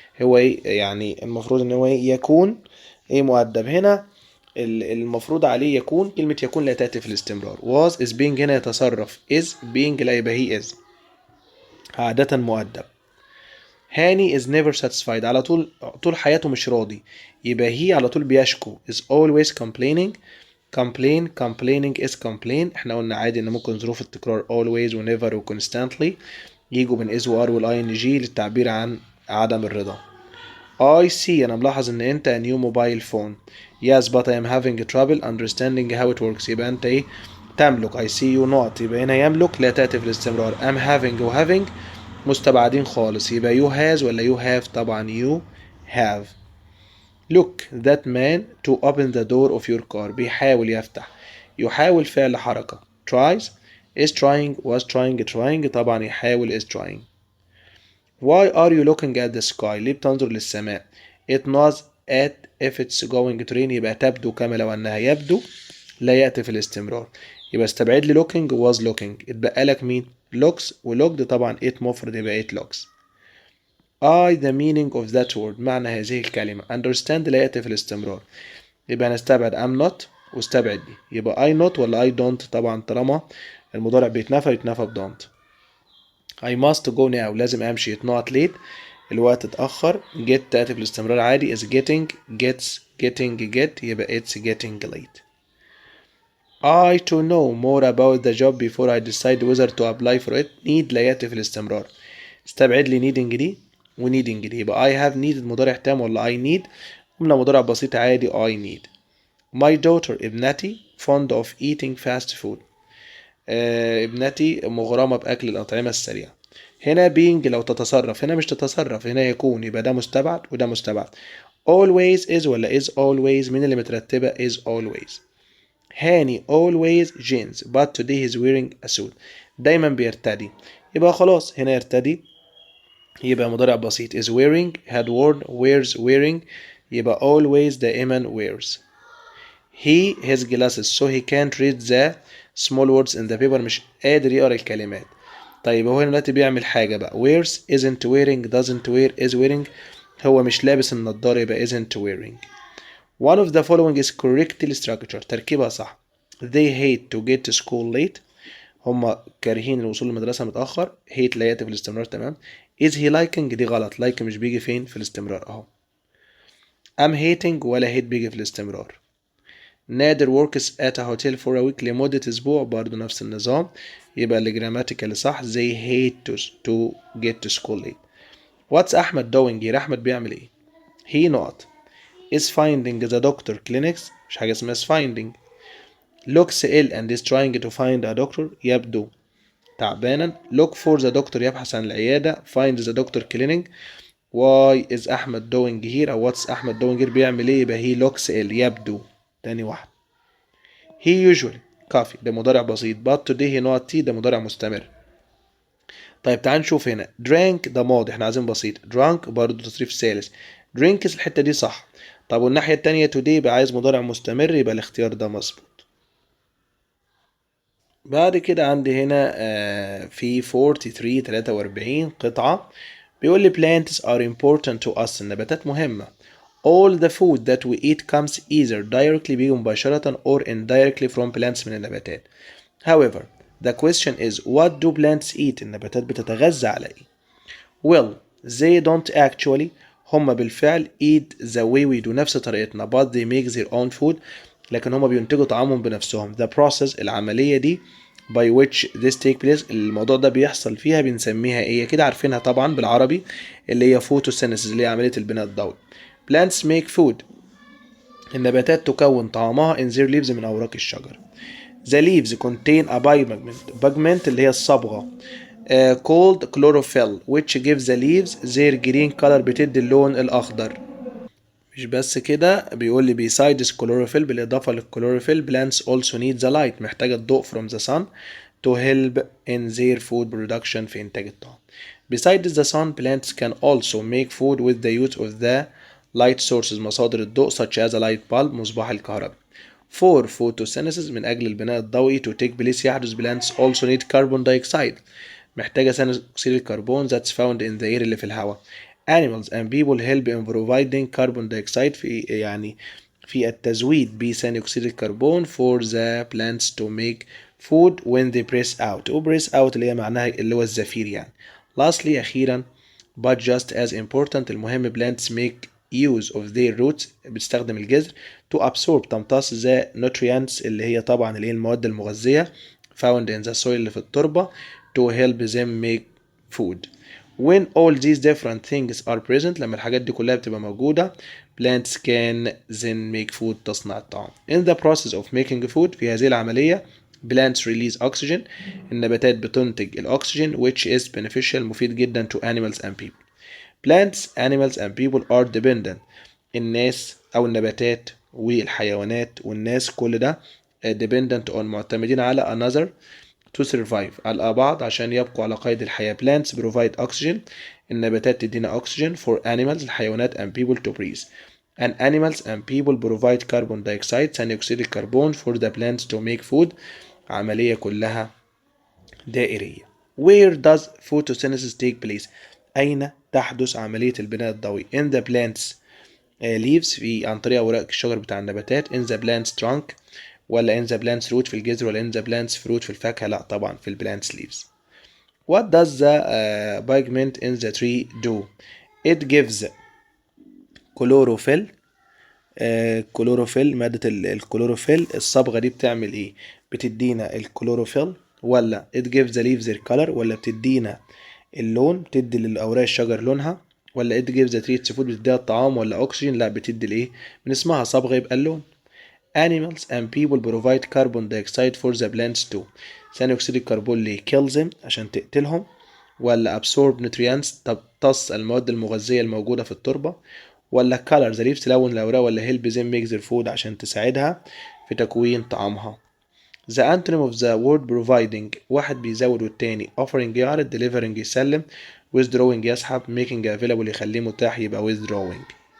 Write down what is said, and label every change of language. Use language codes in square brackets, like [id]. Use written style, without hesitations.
[ar] هو ايه يعني المفروض ان هو إيه؟ يكون ايه مؤدب. هنا المفروض عليه يكون، كلمة يكون لا تأتي في الاستمرار. [en] was is being [ar] هنا يتصرف. [en] is being [ar] لا يبقى [en] he is [ar] عادة مؤدب. هاني [en] is never satisfied [ar] على طول حياته مش راضي، يبقى he على طول بيشكو. [en] is always complaining. complaining is complain. [ar] احنا قلنا عادي ان ممكن ظروف التكرار [en] always [ar] و never و [en] constantly [ar] يجوا من is و are وال ing للتعبير عن عدم الرضا. [en] I see [ar] أنا ملاحظ إن أنت [en] a new mobile phone. Yes but I am having trouble understanding how it works. [ar] يبقى أنت إيه تملك. [en] I see you not، [ar] يبقى هنا يملك لا تأتي في الاستمرار. [en] am having و having [ar] مستبعدين خالص، يبقى [en] you has ولا you have؟ طبعا you have. Look that man to open the door of your car. [ar] بيحاول يفتح. يحاول فعل حركة. [en] tries is trying was trying طبعا يحاول is trying. Why are you looking at the sky؟ [ar] ليه بتنظر للسماء؟ [en] It knows at if it's going to rain، [ar] يبقى تبدو كما لو أنها يبدو لا يأتي في الاستمرار. يبقى استبعد لي looking was looking. اتبقى لك مين؟ [en] looks و looked، [ar] طبعا it مفرد يبقى [en] it looks. I the meaning of that word [ar] معنى هذه الكلمة. understand لا يأتي في الاستمرار، يبقى هنستبعد [en] am not [ar] واستبعد دي، يبقى I not ولا [en] I don't؟ [ar] طبعا طالما المضارع بيتنفى يتنفى ب don't. [en] I must go now [ar] لازم أمشي. [en] It's not late [ar] الوقت اتأخر. [en] get [ar] تأتي في الاستمرار عادي. [en] is getting gets getting get [ar] يبقى [en] it's getting late. I to know more about the job before I decide whether to apply for it. [ar] need لا يأتي في الاستمرار، استبعد لي needing دي و needing دي، يبقى [en] I have needed [ar] مضارع تام ولا [en] I need؟ [ar] جملة مضارع بسيط عادي I need. [en] My daughter [ar] ابنتي [en] fond of eating fast food. [ar] ابنتي مغرمة بأكل الأطعمة السريعة. هنا [en] being [ar] لو تتصرف، هنا مش تتصرف، هنا يكون، يبقى ده مستبعد وده مستبعد. [en] always is ولا is always؟ مين اللي مترتبة is always. هاني always jeans but today he's wearing a suit. [ar] دايما بيرتدي، يبقى خلاص هنا يرتدي يبقى مضارع بسيط. [en] is wearing had worn wears wearing [ar] يبقى [en] always [ar] دائما [en] wears. he his glasses so he can't read the small words in the paper. [ar] مش قادر يقرا الكلمات. طيب هو هنا دلوقتي بيعمل حاجة بقى. [en] wears isn't wearing doesn't wear is wearing. [ar] هو مش لابس النضارة يبقى [en] isn't wearing. one of the following is correctly structured [ar] تركيبها صح. [en] they hate to get to school late. [ar] هما كارهين الوصول للمدرسة متأخر. [en] hate [ar] لا يأتي في الاستمرار تمام. [en] is he liking [ar] دي غلط. like مش بيجي فين في الاستمرار اهو. [en] I'm hating [ar] ولا hate بيجي في الاستمرار. [en] نادر works at a hotel for a week [ar] لمدة أسبوع برضو نفس النظام، يبقى اللي جراماتيكالي صح. [en] they hate to get to school late. What's أحمد doing here؟ [ar] أحمد بيعمل إيه؟ [en] He not is finding the doctor clinics. [ar] مش حاجة اسمها [en] is finding. looks ill and is trying to find a doctor. [ar] يبدو تعبانا. [en] look for the doctor [ar] يبحث عن العيادة. [en] find the doctor clinic. why is أحمد doing here أو what's أحمد doing here [ar] بيعمل إيه؟ [en] يبقى he looks ill يبدو. [ar] تاني واحد. [en] he usually coffee [ar] ده مضارع بسيط. [en] but today he not tea [ar] ده مضارع مستمر. طيب تعال نشوف هنا. drank ده ماضي احنا عايزين بسيط. drunk برضه تصريف ثالث. [en] drinks [ar] الحتة دي صح. طب والناحية التانية [en] today [ar] يبقى عايز مضارع مستمر يبقى الاختيار ده مظبوط. بعد كده عندي هنا في 43 قطعة بيقول لي [en] plants are important to us. [ar] النباتات مهمة. [en] all the food that we eat comes either directly [ar] بيجي مباشرة [en] or indirectly from plants [ar] من النباتات. [en] however the question is what do plants eat؟ [ar] النباتات بتتغذى على ايه؟ [en] well they don't actually [ar] هم بالفعل [en] eat the way we do [ar] نفس طريقتنا [en] but they make their own food [ar] لكن هم بينتجوا طعامهم بنفسهم. [en] the process [ar] العملية دي [en] by which this take place [ar] الموضوع ده بيحصل فيها بنسميها ايه؟ كده عارفينها طبعا بالعربي اللي هي photosynthesis اللي هي عملية البناء الضوئي. [en] plants make food [ar] النباتات تكون طعامها [en] in their leaves [ar] من أوراق الشجر. [en] the leaves contain a pigment [ar] اللي هي الصبغة [en] called chlorophyll which gives the leaves their green color [ar] بتدي اللون الأخضر. مش بس كده بيقول لي [en] besides chlorophyll [ar] بالإضافة للكلوروفيل [en] plants also need the light [ar] محتاجة الضوء [en] from the sun to help in their food production [ar] في إنتاج الطعام. [en] Besides the sun plants can also make food with the use of the light sources [ar] مصادر الضوء [en] such as a light bulb [ar] مصباح الكهرباء. [en] For photosynthesis [ar] من أجل البناء الضوئي [en] to take place يحدث plants also need carbon dioxide [ar] محتاجة ثاني أكسيد الكربون [en] that's found in the air [ar] اللي في الهواء. [en] Animals and people help in providing carbon dioxide [ar] في التزويد بثاني أكسيد الكربون [en] for the plants to make food when they press out. [ar] و [en] press out [ar] اللي هي معناها اللي هو الزفير يعني. [en] Lastly أخيرا but just as important المهم plants make use of their roots [ar] بتستخدم الجذر [en] to absorb تمتص the nutrients [ar] اللي هي طبعا اللي هي المواد المغذية [en] found in the soil [ar] اللي في التربة [en] to help them make food. When all these different things are present [ar] لما الحاجات دي كلها بتبقى موجودة [en] plants can then make food [ar] تصنع الطعام. [en] In the process of making food [ar] في هذه العملية [en] plants release oxygen [ar] النباتات بتنتج الأكسجين [en] which is beneficial [ar] مفيد جدا [en] to animals and people. Plants, animals and people are dependent [ar] الناس أو النباتات والحيوانات والناس كل ده [en] dependent on [ar] معتمدين على [en] another to survive [ar] على بعض عشان يبقوا على قيد الحياة. [en] Plants provide oxygen [ar] النباتات تدينا [en] oxygen for animals [ar] الحيوانات [en] and people to breathe. And animals and people provide carbon dioxide [ar] ثاني أكسيد الكربون [en] for the plants to make food [ar] عملية كلها دائرية. [en] Where does photosynthesis take place؟ [ar] أين تحدث عملية البناء الضوئي؟ [en] In the plants leaves [ar] في عن طريق أوراق الشجر بتاع النباتات. [en] In the plant's trunk ولا in the plant's root [ar] في الجذر [en] ولا in the plant's fruit [ar] في الفاكهة؟ لا طبعا [en] في plant's leaves. What does the pigment in the tree do? [ar] It gives chlorophyll كلوروفيل مادة الكلوروفيل الصبغة دي بتعمل ايه؟ بتدينا الكلوروفيل ولا [en] it gives the leaves their color [ar] ولا بتدينا اللون بتدي للأوراق الشجر لونها ولا [en] it gives the trees food [ar] بتديها الطعام ولا أكسجين؟ لا بتدي الايه؟ من اسمها صبغة يبقى اللون. [en] Animals and people provide carbon dioxide for the plants too. [ar] ثاني أكسيد الكربون ليه؟ [en] kills them [ar] عشان تقتلهم ولا [en] absorb nutrients [ar] تمتص المواد المغذية الموجودة في التربة ولا [en] color the leaves [ar] تلون الأوراق ولا [en] help them make their food [ar] عشان تساعدها في تكوين طعامها. [en] The antonym of the word providing [ar] واحد بيزود والتاني offering يعرض delivering يسلم withdrawing يسحب [en] making available [ar] يخليه متاح يبقى withdrawing.